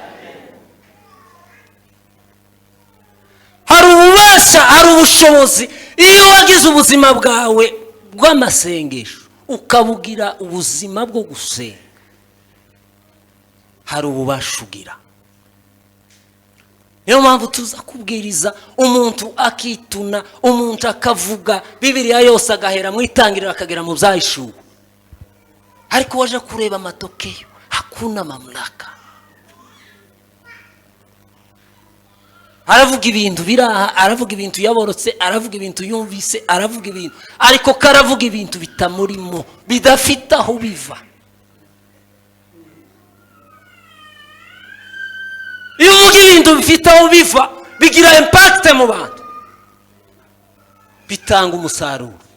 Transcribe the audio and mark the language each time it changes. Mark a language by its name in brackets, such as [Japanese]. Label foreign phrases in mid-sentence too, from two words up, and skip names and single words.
[Kinyarwanda] Hari ububasha, hari ubushobozi iyo wagize ubuzima bwawe bw'amasengesho ukabugira ubuzima bwo gusenga, hari ububasha ugira. Niyo mpamvu tuza kubwiriza umuntu akituna, umuntu akavuga Bibiliya yose agahera mu itangiriro akagera mu Byahishuwe, ariko waje kureba [Swahili] matokeo hakuna mamlaka. [Kinyarwanda] Aravuga ibintu biraha, aravuga ibintu yaborotse, aravuga ibintu yumvise, aravuga ibintu, ariko karavuga ibintu bitamurimo, bidafite aho biva. Iyo uvuga ibintu bifite aho biva bigira impact mu bantu, bitanga umusaruro.